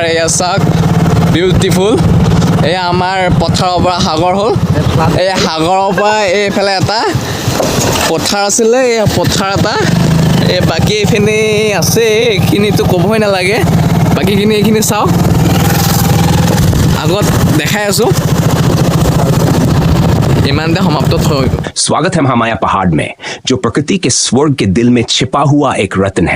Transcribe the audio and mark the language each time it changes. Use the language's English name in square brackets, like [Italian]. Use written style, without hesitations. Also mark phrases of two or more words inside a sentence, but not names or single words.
[Assamese] এয়া চাওক, বিউটিফুল। এয়া আমাৰ পথাৰৰ পৰা সাগৰ হ'ল। এই সাগৰৰ পৰা এইফালে এটা পথাৰ আছিলে, এই পথাৰ এটা। এই বাকী এইখিনি আছে, এইখিনিতো ক'বই নালাগে। বাকীখিনি এইখিনি চাওক, আগত দেখাই আছোঁ। ইমানতে সমাপ্ত হ'ল। [Hindi] स्वागत है महामाया पहाड़ में, जो प्रकृति के स्वर्ग के दिल में छिपा हुआ एक रत्न है।